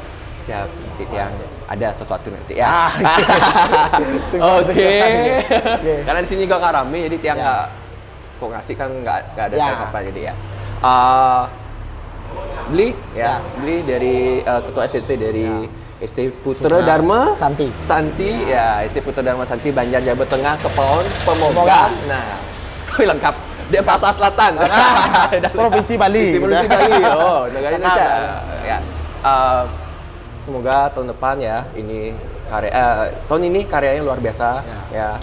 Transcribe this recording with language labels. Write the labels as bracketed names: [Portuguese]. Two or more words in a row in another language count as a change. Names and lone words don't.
[Indonesian] Siap, nanti yang ada sesuatu nanti ya. Oke. Karena di sini juga nggak rame, jadi tiang Ya. nggak kok ngasih kan nggak ada Ya. apa jadi ya. Beli dari ketua ST dari ST Putra Dharma Santi. ya ST Putra Dharma Santi Banjar Jawa Tengah Kepulauan Pemoga. Nah, lengkap. Dia Pasar Selatan. Provinsi Bali. Provinsi Bali. Oh, negara Indonesia. Lengkap. Ya. Semoga tahun depan ya ini tahun ini karyanya luar biasa ya.